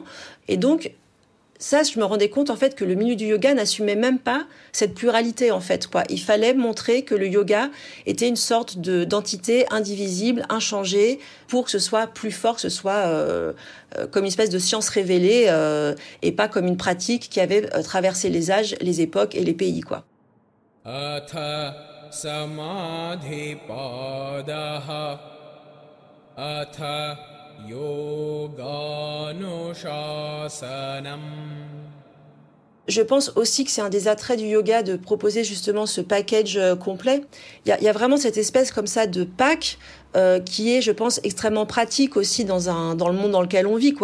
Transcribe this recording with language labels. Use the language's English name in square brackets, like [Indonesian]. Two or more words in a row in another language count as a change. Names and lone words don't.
[French] Et donc, ça, je me rendais compte en fait que le milieu du yoga n'assumait même pas cette pluralité en fait, quoi. Il fallait montrer que le yoga était une sorte d'entité indivisible, inchangée, pour que ce soit plus fort, que ce soit comme une espèce de science révélée et pas comme une pratique qui avait traversé les âges, les époques et les pays, quoi. [Sanskrit] अथ समाधि पादः अथ [French] Je pense aussi que c'est un des attraits du yoga de proposer justement ce package complet. Il y a vraiment cette espèce comme ça de pack qui est, je pense, extrêmement pratique aussi dans le monde dans lequel on vit, quoi.